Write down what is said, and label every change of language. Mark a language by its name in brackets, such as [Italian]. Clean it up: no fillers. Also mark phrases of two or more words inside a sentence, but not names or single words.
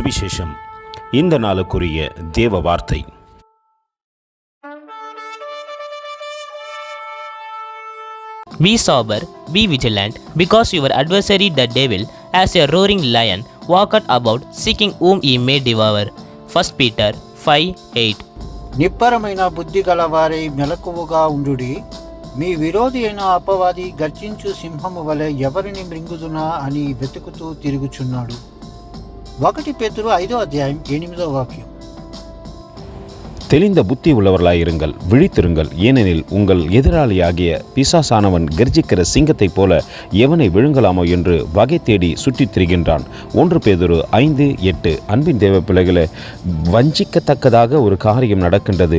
[Tamil] சுவிசேஷம். இந்த நாளுக்குரிய தேவ வார்த்தை. [English] Be sober, be vigilant, because your adversary the devil, as a roaring lion, walketh about, seeking whom he may devour. 1 Peter 5:8. [Telugu] నిబ్బరమైన బుద్ధి గలవారై మెలకువగా ఉండుడి. మీ విరోధి అయిన అపవాది గర్జించు సింహము వలె ఎవరిని మృంగుదునా అని వెతుకుతూ తిరుగుచున్నాడు. 1 పేతురు 5:8. [Tamil] தெளிந்த புத்தி உள்ளவர்களாயிருங்கள், விழித்திருங்கள். ஏனெனில் உங்கள் எதிராளியாகிய பிசாசானவன் கர்ஜிக்கிற சிங்கத்தைப் போல எவனை விழுங்கலாமோ என்று வகை தேடி சுற்றித் திரிகின்றான். 1 பேதுரு 5:8. அன்பின் தேவ பிள்ளைகளை, வஞ்சிக்கத்தக்கதாக ஒரு காரியம் நடக்கின்றது.